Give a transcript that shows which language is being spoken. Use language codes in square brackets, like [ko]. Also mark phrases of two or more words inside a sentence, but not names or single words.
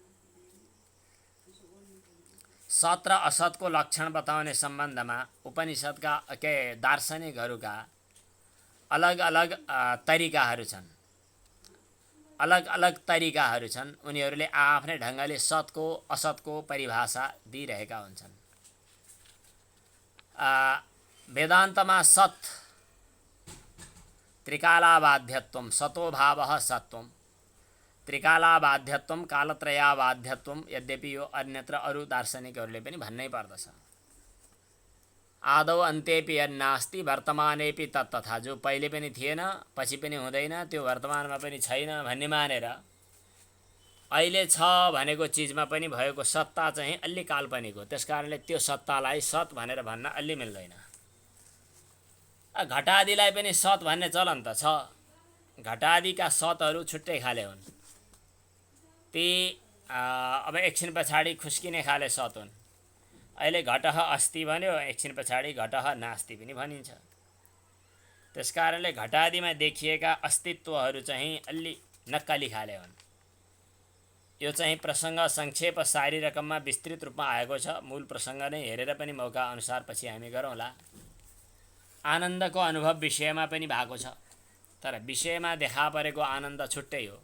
[ne] सत र असतको लक्षण बताउने सम्बन्धमा उपनिषदका दार्शनिकहरूका अलग अलग तरिकाहरू छन्, अलग अलग तरिकाहरू छन्। उनीहरूले आफ्नै ढङ्गले सतको असतको परिभाषा दिइरहेका हुन्छन्। वेदान्तमा सत [sa] त्रिकालाबाध्यत्वम, सतोभावः सत्वम, त्रिकालाबाध्यत्वम कालत्रयाबाध्यत्वम, [ne] यद्यपि यो अन्यत्र अरू दार्शनिकहरूले पनि भन्नै पर्दछ। [sa] आदौ अन्त्येपि यन्नास्ति वर्तमानेपि तत्तथा, [ne] जो पहिले पनि थिएन पछि पनि हुँदैन, त्यो वर्तमानमा पनि छैन भन्ने मानेर अहिले छ भनेको चिजमा पनि भएको सत्ता चाहिँ अलि काल्पनिक हो। त्यसकारणले त्यो सत्तालाई सत भनेर भन्न अलि मिल्दैन। घटादिलाई पनि सत भन्ने चलन त छ। घटादिका सतहरू छुट्टै खाले हुन्। ती अब एकछिन पछाडि खुस्किने खाले सत हुन्। अहिले [sa] घटः अस्ति [ne] भन्यो, एकछिन पछाडि [sa] घटः नास्ति [ne] पनि भनिन्छ। त्यसकारणले घटादिमा देखिएका अस्तित्वहरू चाहिँ अलि नक्कली खाले हुन्। यो चाहिँ प्रसङ्ग संक्षेप सारी रकममा विस्तृत रूपमा आएको छ। मूल प्रसङ्ग नै हेरेर पनि मौका अनुसार पछि हामी गरौँला। आनन्दको अनुभव विषयमा पनि भएको छ, तर विषयमा देखा परेको आनन्द छुट्टै हो।